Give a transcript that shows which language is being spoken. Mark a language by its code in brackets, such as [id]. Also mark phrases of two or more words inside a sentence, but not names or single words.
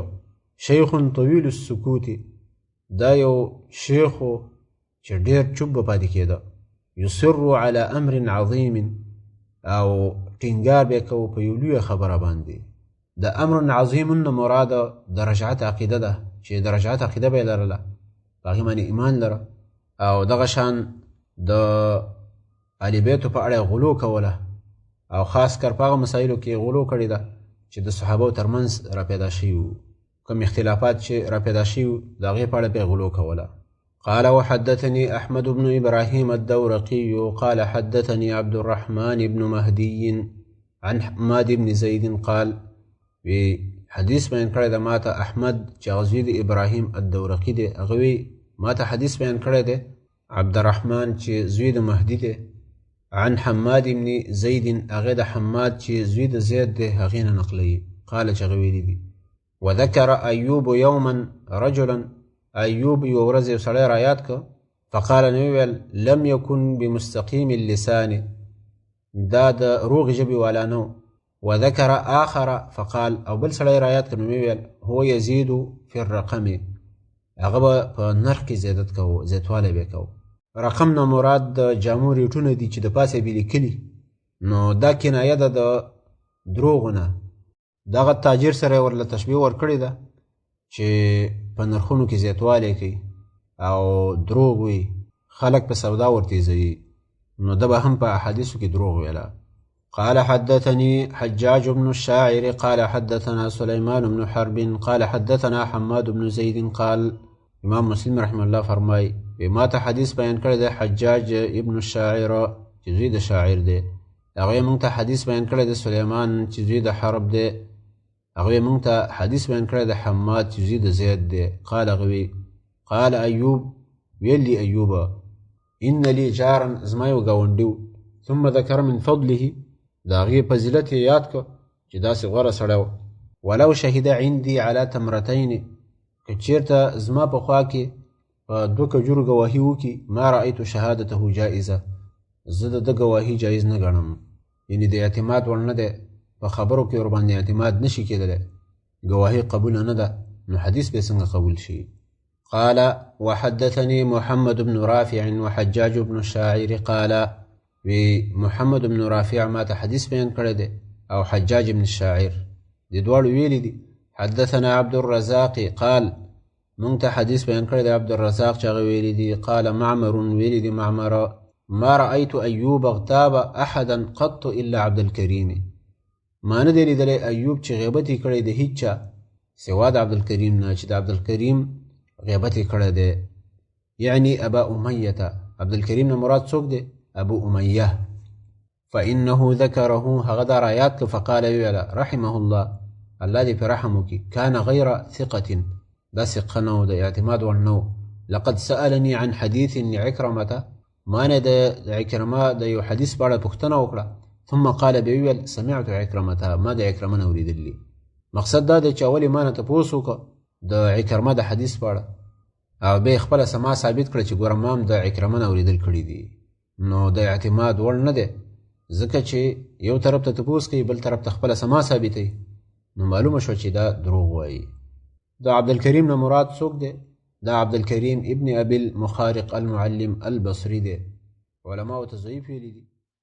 [ar] شیخ طویل السکوت [ps] دا یو شیخ و چې ډېر چوپ به پاتې کېده [ar] یصر على امر عظیم [ps] او ټینګار به کوو په یو لویه خبره باندې. د امر عظیم نه مراده د رجعت عقیده ده چې د رجعت عقیده به یې لرله په هغې باندې ایمان لره او دغه شان د اهل بیتو په اړه غلو کوله او خاص کر په هغه مسایلو کې غلو کړې ده چې د صحابو ترمنځ را پیدا شوي وو کوم اختلافات چې را پیدا شوي وو د هغې په اړه به یې غلو کوله. [ar] قال وحدثني أحمد بن إبراهيم الدورقي قال حدثني عبد الرحمن بن مهدي عن حماد بن زيد قال [ps] حدیث بیان کړی ده ما ته احمد چې هغه زوی د ابراهیم الدورقي دی هغه ما ته حدیث بیان کړی دی عبدالرحمن چې زوی د مهدي دی عن حماد بن زيد هغه د حماد چې زوی د زید دی هغې نه نقلوي قال چې هغه ویلي دي [ar] وذكر أيوب يوما رجلا [ps] أيوب یو ورځ یو سړی رایاد که فقال نو ویل [ar] لم يكن بمستقيم اللسان [ps] دا د روغ ژبې والا نه [ar] وذكر آخر فقال [ps] او بل سړی رايات کړو ویل [ar] هو يزيد في الرقم [ps] هغه په نرخ کې زیادت کوو زیاتوالی به کوو. رقم نه مراد د جامو ریټونه دي چې د پاسه به لیکلي نو دا کنایه ده د دروغو نه. دغه تاجر سره ورله تشبیه ورکړې ده چې په نرخونو کې زیاتوالی کوي او دروغ وي خلک په سودا ورتیزوي نو ده به هم په احادیثو کې دروغ ویله. [ar] قال حدثني حجاج بن الشاعر قال حدثنا سليمان بن حرب قال حدثنا حماد بن زيد قال [ps] امام مسلم رحمه الله فرمای ما ته حدیث بیان کړی دی حجاج ابن الشاعر چې زوی د شاعر دی. هغوی موږ ته حدیث بیان کړی دی سلیمان چې زوی د حرب دی. هغوی موږ ته حدیث بیان کړی دی حماد چې زوی د زید دی. قال هغوی قال ایوب ویلی ایوبه [ar] ان لی جارا [ps] زما یو ګاونډي [ar] ثم ذکر من فضله [ps] د هغې فضیلت یې یاد کړ چې داسې غوره سړی و. [ar] ولو شهد عندي على تمرتين [ps] که چېرته زما په خوا کې په 2 کجورو ګواهي وکړي [ar] ما رأیت شهادته جائزه [ps] زه د ده ګواهي جایز نه ګڼم. یعنې د اعتماد وړ نه دی په خبرو کې ورباندې اعتماد نشي کېدلی ګواهي قبوله نه ده نو حدیث به څنګه قبول شي. [ar] قال وحدثني محمد بن رافع وحجاج بن الشاعر قال [ps] محمد بن رافع ما ته حدیث بیان کړی دی او حجاج بن الشاعر د دواړو ویلي دي. [ar] حدثنا عبد الرزاق قال [ps] موږ ته حدیث بیان کړی دی عبد الرزاق چې هغه ویلي دي. قال معمر ویلي دي معمر [ar] ما رأيت أيوب اغتاب أحدا قط إلا عبد الكريم [ps] ما نه دی لیدلی ایوب چې غیبت یې کړی د هیچ چا سوا د عبدالکریم نه چې د عبدالکریم غیبت یې کړی دی. یعنی ابا امیه عبدالکریم نه مراد څوک دی ابو امیه. [ar] فإنه ذكره [ps] هغه دا رایات که فقال ویله رحمه الله الله دې په رحم وکړي [ar] كان غیر ثقة [ps] دا ثقه نه و د اعتماد وړ نه و. [ar] لقد سألني عن حديث عكرمة [ps] ما نه د عکرمه د یو حدیث په اړه پوښتنه وکړه [ar] ثم قال [ps] به ویل [ar] سمعت عكرمة [ps] ما د عکرمه نه اورېدلي. مقصد دا دی چې اولې ما نه تپوس وکړه د عکرمه د حدیث په اړه او بیا خپله سما ثابت کړه چې ګوره ما هم د عکرمه نه اورېدل کړي دي نو د اعتماد وړ نه دی ځکه چې یو طرف ته تپوس کوي بل طرف ته خپله سما ثابتوي نو معلومه شوه چې دا دروغ وایي. د عبدالکریم نه مراد څوک دی دا عبدالکریم ابن ابي المخارق المعلم البصري دی. علماو ته ضعیف ویلي دي